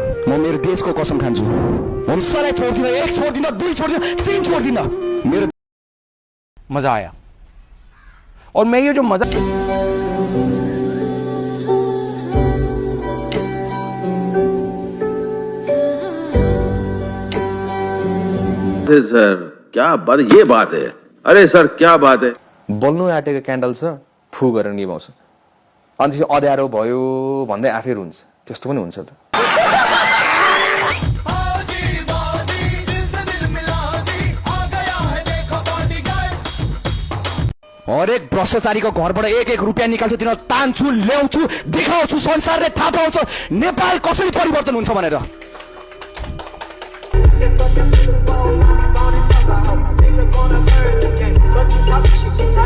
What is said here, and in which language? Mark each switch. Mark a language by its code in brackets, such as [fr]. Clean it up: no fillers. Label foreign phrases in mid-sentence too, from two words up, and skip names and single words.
[ne] म मेरो देशको कसम खान्छु, म कसैलाई छोड्दिनँ, 1 छोड्दिनँ, 2 छोड्दिनँ, 3 छोड्दिनँ। मेरो [hi] मजा आया, और मैं ये जो मजा सर क्या बात, ये बात है? अरे सर क्या बात है? [ne] बल्नु आँटेको क्यान्डल छ, फु गरेर निभाउँछ, अनि चाहिँ अँध्यारो भयो भन्दै आफै रुन्छ, त्यस्तो पनि हुन्छ त। हरेक भ्रष्टाचारीको घरबाट 1-1 रुपियाँ निकाल्छु, तिनीहरू तान्छु, ल्याउँछु, देखाउँछु, संसारले थाहा पाउँछ नेपाल कसरी परिवर्तन हुन्छ भनेर।